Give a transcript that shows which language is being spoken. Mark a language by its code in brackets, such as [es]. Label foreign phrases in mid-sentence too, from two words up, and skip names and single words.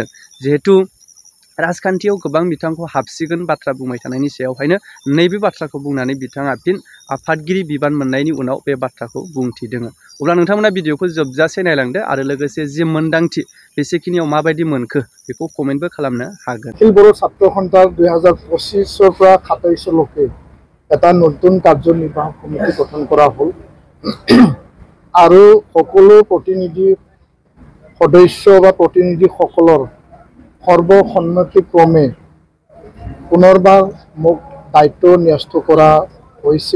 [brx] जिहेतु राजखान्थियाव गोबां बिथांखौ हाबसिगोन बाथ्रा बुंबाय थानायनि सायावहायनो नैबे बाथ्राखौ बुंनानै बिथाङा फिन आफादगिरि बिबान मोननायनि उनाव बे बाथ्राखौ बुंथिदों। अब्ला नोंथांमोना भिडिअखौ जोबजासे नायलांदो आरो लोगोसे जि मोन्दांथि बेसेखिनियाव माबायदि मोनखो बेखौ कमेन्टबो खालामनो हागोन। [as] अखिल बर' ছাত্ৰ সন্থাৰ 2025 পৰা 27 লৈকে এটা নতুন কাৰ্যনিৰ্বাহক কমিটি গঠন কৰা হ'ল আৰু সকলো প্ৰতিনিধি সদস্য বা প্ৰতিনিধিসকলৰ সৰ্বসন্মতিক্ৰমে পুনৰবাৰ মোক দায়িত্ব ন্যস্ত কৰা হৈছে।